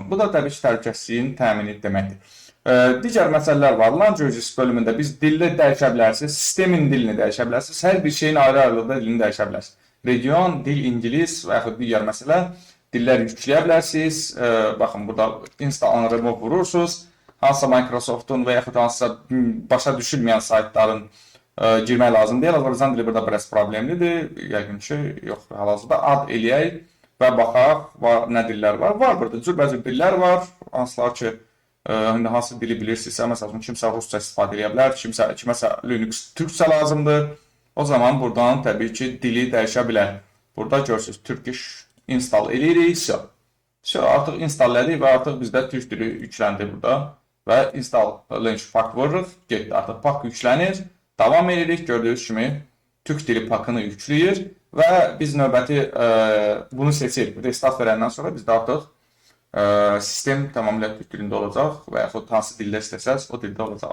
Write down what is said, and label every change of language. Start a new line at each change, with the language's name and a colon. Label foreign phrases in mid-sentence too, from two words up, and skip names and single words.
Azerbaijani: Bu da təbii ki, təhlükəsizliyin təmini deməkdir. Digər məsələlər var. Languages bölümündə biz dilini dəyişə bilərsiniz, sistemin dilini dəyişə bilərsiniz, hər bir şeyin ayrı-ayrılıqda dilini dəyişə bilərsiniz. Region, dil, ingilis və yaxud digər məsələ. Dillər yükləyə bilərsiniz. Baxın, burada
English: install and remove
Azerbaijani: vurursunuz. Hansısa Microsoft'un və yaxud hansısa başa düşülməyən saytların girmək lazım deyil. Azərbaycan dili burada biraz problemlidir. Yəqin ki, yox, hal-hazırda ad eləyək və baxaq nə dillər var. Var burada cürbəcür dillər var. Hansılar ki, hansı dili bilirsinizsə, məsələn, kimsə rusca istifadə edə bilər, kiməsə Linux türkcə lazımdır. O zaman buradan təbii ki, dili dəyişə bilər. Burada görürsünüz,
English: Turkish install
Azerbaijani: eləyirik. Artıq install elədik və artıq bizdə türk dili yükləndi burada. Və
English: install launch pack
Azerbaijani: vururuq. Getdi, artıq pack yüklənir. Davam edirik. Gördüyünüz kimi türk dili packını yükləyir. Və biz növbəti bunu seçirik. Restart verəndən sonra bizdə artıq sistem tamamilə türk dilində olacaq və yaxud hansı dildə istəsəz o dildə olacaq.